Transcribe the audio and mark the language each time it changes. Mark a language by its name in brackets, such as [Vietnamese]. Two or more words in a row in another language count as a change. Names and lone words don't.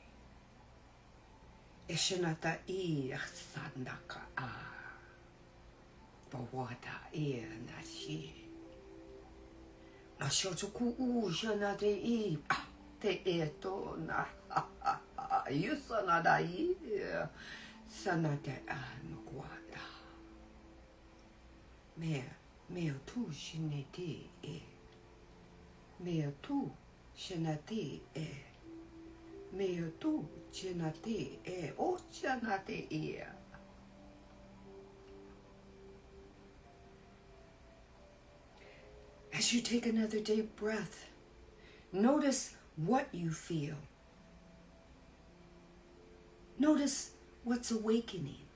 [English] Ishanata I Sandaka Bawata I Nashi Nashotoku Shanate I Te Eto Na Yusanada I Sanate Anuquata Mea tu shinete e Mea tu shinate e Mea tu chenate e o chanate e. As you take another deep breath, notice what you feel. Notice what's awakening.